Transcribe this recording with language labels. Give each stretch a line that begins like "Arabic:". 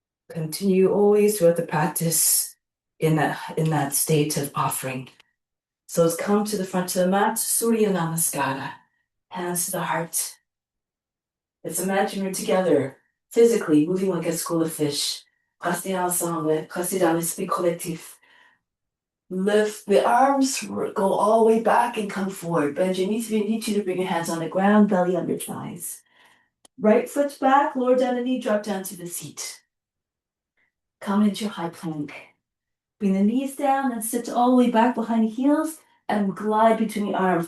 English: Continue always throughout the practice in that state of offering. So let's come to the front of the mat, Surya Namaskara, hands to the heart. Let's imagine we're together, physically moving like a school of fish.
French: Restez ensemble, restez dans l'esprit collectif.
English: Lift the arms, go all the way back and come forward. Bend your knees if you need to bring your hands on the ground, belly under thighs. Right foot back, lower down the knee, drop down to the seat. Come into your high plank. Bring the knees down and sit all the way back behind the heels and glide between the arms.